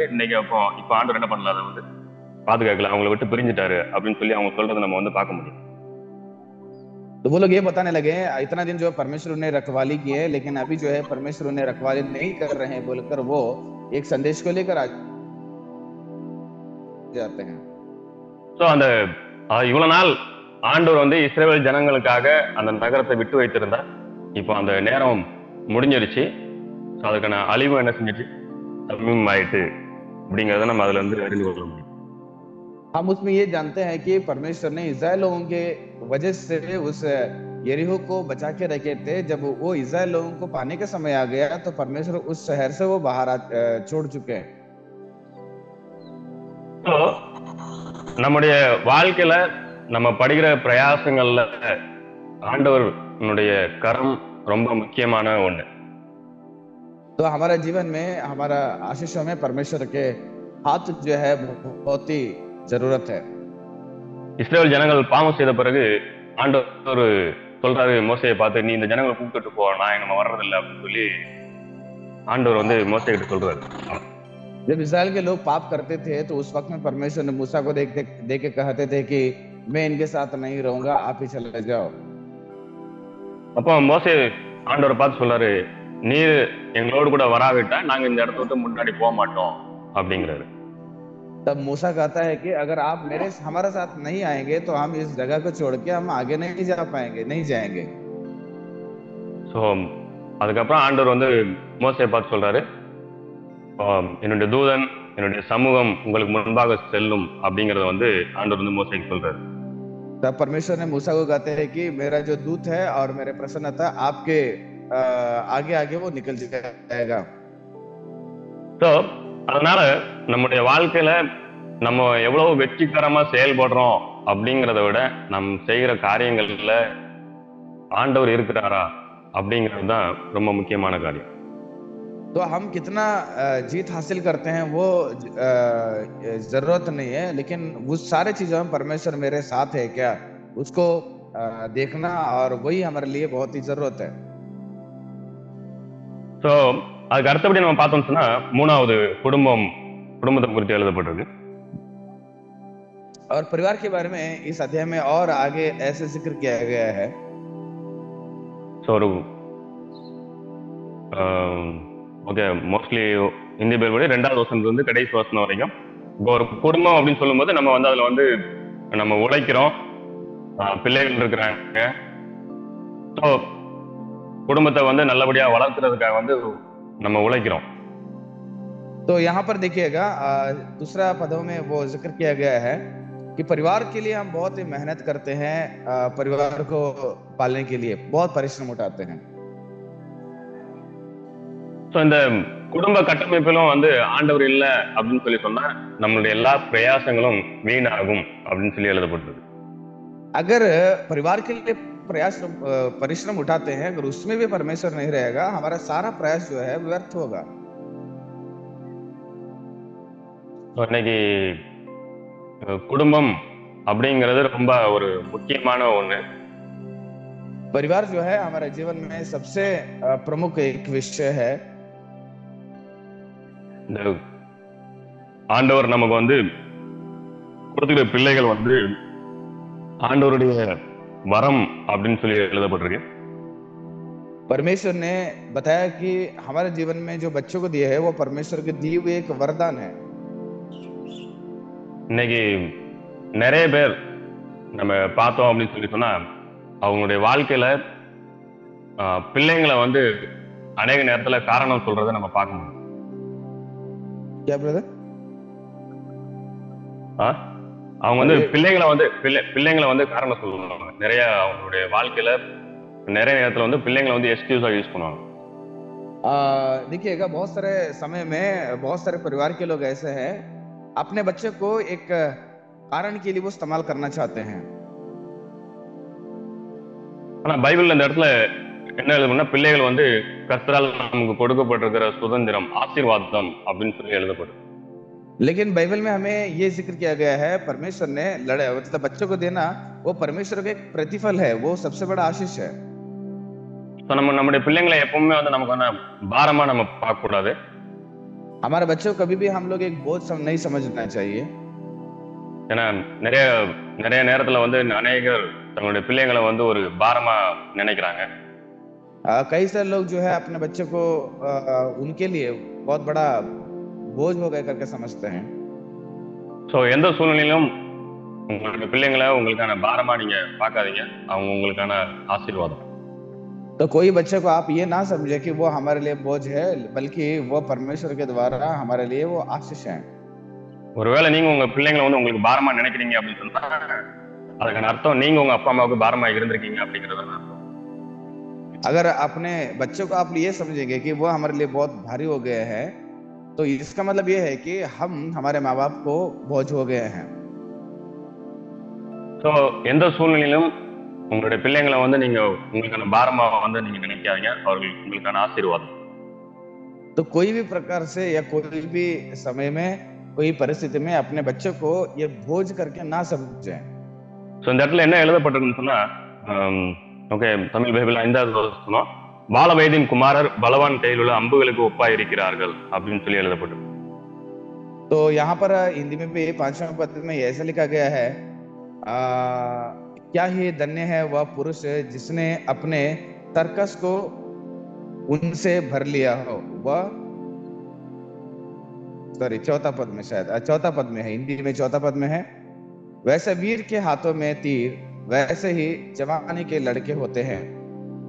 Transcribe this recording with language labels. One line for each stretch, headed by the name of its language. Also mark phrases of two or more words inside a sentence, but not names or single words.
Tamil: இன்னைக்கு இப்போ ஆண்டவர் என்ன பண்ணல, அதை வந்து பாதுகாக்கல, அவங்களை விட்டு பிரிஞ்சுட்டாரு அப்படின்னு சொல்லி அவங்க சொல்றதை நம்ம வந்து பார்க்க முடியும்.
Hindi: तो वो लोग ये बताने लगे इतना दिन जो परमेश्वर ने रखवाली की है, लेकिन अभी जो है परमेश्वर ने रखवाली नहीं कर रहे हैं बोलकर वो एक संदेश को लेकर आ जाते हैं।
Tamil: சோ அந்த இவ்வளவு நாள் ஆண்டவர் வந்து இஸ்ரவேல் ஜனங்களுக்காக அந்த நகரத்தை விட்டு வைத்திருந்தார். இப்போ அந்த நேரம் முடிஞ்சிருச்சு. அதுக்கான அழிவு என்ன செஞ்சிச்சு, ஆயிட்டு அப்படிங்கறத நம்ம அதுல இருந்து அறிந்து கொள்ள முடியும்.
Hindi: हम उसमें ये जानते हैं कि परमेश्वर ने इस्राएल लोगों के वजह से उस यरीहो को बचा के रखे थे। जब वो इस्राएल लोगों को पाने का समय आ गया तो परमेश्वर उस शहर से वो बाहर छोड़ चुके हैं।
Tamil: तो நம்முடைய வாழ்க்கையில நம்ம படுகிற பிரயாசங்கள்ல ஆண்டவருடைய கரம் ரொம்ப முக்கியமான ஒண்ணு.
Hindi: तो हमारा जीवन में हमारा आशीषों में परमेश्वर के हाथ जो है बहुत ही जरूरत है।
Tamil: இஸ்ரவேல் ஜனங்கள் பாவம் செய்த பிறகு ஆண்டவர் சொல்றாரு மோசேயை பார்த்து, நீ இந்த ஜனங்களை கூப்பிட்டு போ, நான் நம்ம வர்றதில்லை அப்படின்னு சொல்லி ஆண்டவர் வந்து மோசே கிட்ட சொல்றாரு.
Hindi: जब इस्राएल के लोग पाप करते थे तो उस वक्त में परमेश्वर ने मूसा को देख के कहते थे कि मैं इनके साथ नहीं रहूंगा, आप ही चले जाओ।
Tamil: அப்போ மோசே ஆண்டவரை பார்த்து சொல்றாரு, நீர் எங்களோடு கூட வராவிட்டா நாங்க இந்த இடத்த விட்டு முன்னாடி போக மாட்டோம் அப்படிங்கிறாரு.
Hindi: तब मूसा कहता है कि अगर आप हमारे साथ नहीं आएंगे तो हम इस जगह को छोड़ के हम आगे नहीं जा पाएंगे, नहीं जाएंगे।
Tamil: சோ அதுக்கப்புறம் ஆண்டவர் வந்து மோசேயை பார்த்து சொல்றாரு, என்னுடைய தூதன் என்னுடைய சமூகம் உங்களுக்கு முன்பாக செல்லும் அப்படிங்கறத வந்து ஆண்டவர் வந்து மோசேக்கு சொல்றாரு.
Hindi: तब परमेश्वर ने मूसा को कहते हैं कि मेरा जो दूत है और मेरे प्रसन्नता आपके आगे आगे वो निकल जाएगा.
Tamil: ஸோ அதனால நம்முடைய வாழ்க்கையில நம்ம எவ்வளவு வெற்றிகரமா செயல்படுறோம் அப்படிங்கிறத விட நம் செய்கிற காரியங்கள்ல ஆண்டவர் இருக்கிறாரா அப்படிங்கிறது தான் ரொம்ப முக்கியமான காரியம்.
Hindi: तो हम कितना जीत हासिल करते हैं वो जरूरत नहीं है, लेकिन वो सारे चीजों में परमेश्वर मेरे साथ है क्या उसको देखना, और वही हमारे लिए बहुत ही जरूरत है.
Tamil: ஸோ அதுக்கு அடுத்தபடி நம்ம பார்த்தோம்னு சொன்னா மூணாவது குடும்பத்தை குறித்து எழுதப்பட்டிருக்கு.
Hindi: और परिवार के बारे में इस अध्याय में और आगे ऐसे जिक्र किया गया है.
Tamil: ஸோ ஒரு ஓகே, மோஸ்ட்லி இந்திய பேர்படி 2வது வசனத்துல இருந்து கடைசி வசனம் வரைக்கும் இப்போ ஒரு குடும்பம் அப்படின்னு சொல்லும்போது நம்ம வந்து அதுல வந்து நம்ம உழைக்கிறோம், பிள்ளைகள் இருக்கிறாங்க. ஸோ குடும்பத்தை வந்து நல்லபடியா வளர்க்கறதுக்காக வந்து நம்ம உழைக்கிறோம்.
Hindi: तो यहाँ पर देखिएगा दूसरा पदों में वो जिक्र किया गया है कि परिवार के लिए हम बहुत ही मेहनत करते हैं, परिवार को पालने के लिए बहुत परिश्रम उठाते हैं.
Tamil: ஸோ இந்த குடும்ப கட்டமைப்பிலும் வந்து ஆண்டவர் இல்ல அப்படின்னு சொல்லி சொன்னா நம்மளுடைய எல்லா பிரயாசங்களும் வீணாகும் அப்படின்னு சொல்லி எழுதப்பட்டிருக்கு.
Hindi: अगर परिवार के लिए परिश्रम उठाते हैं, अगर उसमें भी परमेश्वर नहीं रहेगा, हमारा सारा प्रयास जो है व्यर्थ होगा.
Tamil: இன்னைக்கு குடும்பம் அப்படிங்கிறது ரொம்ப ஒரு முக்கியமான ஒண்ணு.
Hindi: परिवार जो है हमारे जीवन में सबसे प्रमुख एक विषय है.
Tamil: இந்த ஆண்டவர் நமக்கு வந்து கொடுத்துக்கிற பிள்ளைகள் வந்து ஆண்டவருடைய வரம் அப்படின்னு சொல்லி எழுதப்பட்டிருக்கு.
Hindi: परमेश्वर ने बताया कि हमारे जीवन में जो बच्चों को दिया है वो परमेश्वर के दिए हुए एक वरदान है.
Tamil: இன்னைக்கு நிறைய பேர் நம்ம பார்த்தோம் அப்படின்னு சொல்லி சொன்னா அவங்களுடைய வாழ்க்கையில பிள்ளைங்களை வந்து அநேக நேரத்துல காரணம் சொல்றதை நம்ம பார்க்க முடியும்.
Hindi: क्या ब्रदर?
Tamil: அவங்க வந்து பிள்ளைங்களை வந்து காரணம் சொல்லுவாங்க. நிறைய அவங்களுடைய வாழ்க்கையில நிறைய நேரத்துல வந்து பிள்ளைங்களை வந்து
English: excuse use
Tamil: பண்ணுவாங்க.
Hindi: देखिएगा बहुत सारे समय में बहुत सारे परिवार के लोग ऐसे हैं, अपने बच्चे को एक कारण के लिए वो इस्तेमाल करना चाहते हैं.
Tamil: ஆனா பைபிள்ல இந்த இடத்துல என்ன எழுதுனா பிள்ளைகள் வந்து கர்த்தரால் நமக்கு கொடுக்கப்பட்டிருக்கிற சுதந்திரம் ஆசீர்வாதம் அப்படின்னு சொல்லி எழுதப்படும்.
Hindi: लेकिन बाइबल में हमें ये जिक्र किया गया है परमेश्वर ने मतलब बच्चों को देना वो परमेश्वर का एक प्रतिफल है, वो सबसे बड़ा आशीष है.
Tamil: நம்முடைய பிள்ளைங்களை எப்பவுமே வந்து நமக்கு வந்து பாரமா நம்ம பார்க்க கூடாது.
Hindi: हमारे बच्चों को कभी भी हम लोग एक बोझ नहीं समझना चाहिए.
Tamil: ஏன்னா நிறைய நேரத்துல வந்து அநேகர் தங்களுடைய பிள்ளைங்களை வந்து ஒரு பாரமா நினைக்கிறாங்க.
Hindi: कई सारे लोग जो है अपने बच्चे को उनके लिए बहुत बड़ा बोझ हो गया करके समझते हैं.
Tamil: ஸோ எந்த சூழ்நிலையிலும் உங்களுடைய பிள்ளைங்களை உங்களுக்கான பாரமா நீங்க பார்க்காதீங்க, அவங்க உங்களுக்கான ஆசீர்வாதம்.
Hindi: तो कोई बच्चे को आप ये ना समझे कि वो हमारे लिए बोझ है, बल्कि वो परमेश्वर के द्वारा हमारे लिए वो आशीष है.
Tamil: ஒருவேளை நீங்க உங்க பிள்ளைங்களை வந்து உங்களுக்கு பாரமா நினைக்கிறீங்க அப்படின்னு சொன்னா அதுக்கான அர்த்தம் நீங்க உங்க அப்பா அம்மாவுக்கு பாரமா இருந்திருக்கீங்க அப்படிங்கறது அர்த்தம்.
Hindi: अगर अपने बच्चों को आप ये समझेंगे कि वो हमारे लिए बहुत भारी हो गए हैं, तो इसका मतलब ये है कि हम हमारे माँ बाप को बोझ हो गए हैं.
Tamil: ஸோ எந்த சூழ்நிலையிலும் உங்களுடைய பிள்ளைங்களை வந்து நீங்க உங்களுக்கான பாரமா வந்து நீங்க நினைக்காதீங்க, அவர்கள் உங்களுக்கான ஆசீர்வாதம்.
Hindi: तो कोई भी प्रकार से या कोई भी समय में कोई परिस्थिति में अपने बच्चों को ये बोझ करके ना समझें.
Tamil: ஸோ இந்த இடத்துல என்ன எழுதப்பட்டிருக்குன்னு சொன்னா ஓகே, தமிழ் பைபிள் 5வது வசனம், பால வயதின் குமாரர் பலவான் கையில் உள்ள அம்புகளுக்கு ஒப்பாய் இருக்கிறார்கள் அப்படின்னு சொல்லி எழுதப்பட்டிருக்கு.
Hindi: तो यहाँ पर हिंदी में भी 5वें पद में ऐसा लिखा गया है, क्या ही धन्य है वह पुरुष जिसने अपने तर्कस को उनसे भर लिया हो. वह सॉरी चौथा पद में, शायद चौथा पद में है, हिंदी में चौथा पद में है, वैसे वीर के हाथों में तीर वैसे ही जवानी के लड़के होते हैं.